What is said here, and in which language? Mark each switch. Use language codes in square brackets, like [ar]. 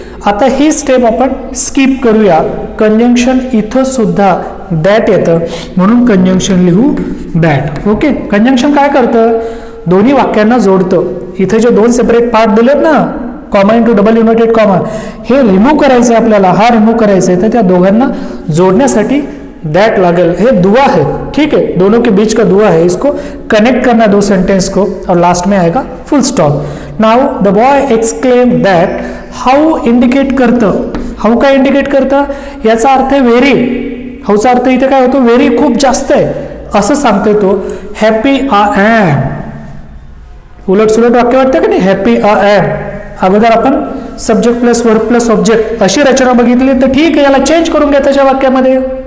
[mr] आता ही स्टेप आपण स्किप करूया. कंजंक्शन इथं सुद्धा दॅट येतं, म्हणून कंजंक्शन लिहू दॅट. ओके, कंजंक्शन काय करतं? दोन्ही वाक्यांना जोडतं. इथे जे 2 सेपरेट पार्ट दिलेत ना, comma into double inverted comma, हे रिमूव्ह करायचं आपल्याला, हा रिमूव्ह करायचा आहे. तर त्या दोघांना जोडण्यासाठी दैट लागेल. [hi] हे दुआ है, ठीक है, दोनों के बीच का दुआ है, इसको कनेक्ट करना 2 सेंटेंस को, और लास्ट में आएगा full stop. [en] Now the boy exclaim that. [mr] How indicate करतं, हाऊ काय इंडिकेट करतं? याचा अर्थ आहे व्हेरी. हाऊचा अर्थ इथे काय होतो? व्हेरी, खूप जास्त आहे असं सांगतोय तो. Happy I am. उलट सुलट वाक्य वाटतं का नाही? Happy I am. अगोदर आपण subject plus verb plus object अशी रचना बघितली, तर ठीक आहे, याला चेंज करून घ्या त्याच्या वाक्यामध्ये.